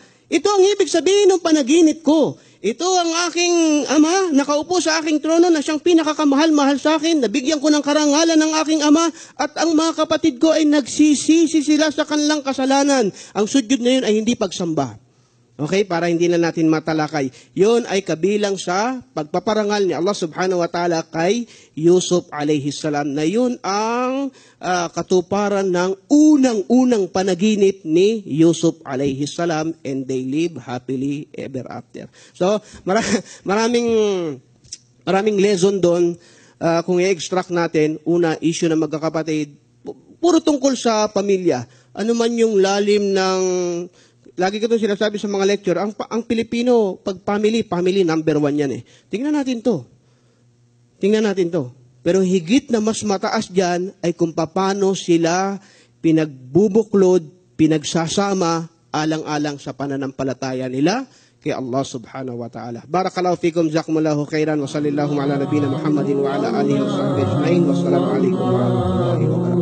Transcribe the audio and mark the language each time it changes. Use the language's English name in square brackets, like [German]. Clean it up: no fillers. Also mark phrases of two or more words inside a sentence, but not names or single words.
[Filipino] Ito ang ibig sabihin ng panaginip ko. Ito ang aking ama, nakaupo sa aking trono na siyang pinakakamahal-mahal sa akin. Nabigyan ko ng karangalan ng aking ama at ang mga kapatid ko ay nagsisisi sila sa kanilang kasalanan. Ang sujud na yun ay hindi pagsamba. Okay, para hindi na natin matalakay. Yun ay kabilang sa pagpaparangal ni Allah [Arabic] سبحانه وتعالى [Filipino] kay Yusuf [Arabic] عليه السلام, [Filipino] na yun ang katuparan ng unang-unang panaginip ni Yusuf [Arabic] عليه السلام, [English] and they live happily ever after. [Filipino] So, maraming lesson doon. Kung i-extract natin, una, issue ng magkakapatid, puro tungkol sa pamilya. Ano man yung lalim ng... Lagi ko itong sinasabi sa mga lecture, ang Pilipino, pag [English] family number [Filipino] 1 yan eh. Tingnan natin to. Pero higit na mas mataas dyan ay kung paano sila pinagbubuklod, pinagsasama, alang-alang sa pananampalataya nila kay Allah [Arabic] سبحانه وتعالى. بارك الله فيكم، جزاكم الله خيرا، وصلى الله على نبينا محمد وعلى آله وصحبه أجمعين. والسلام عليكم ورحمة الله وبركاته.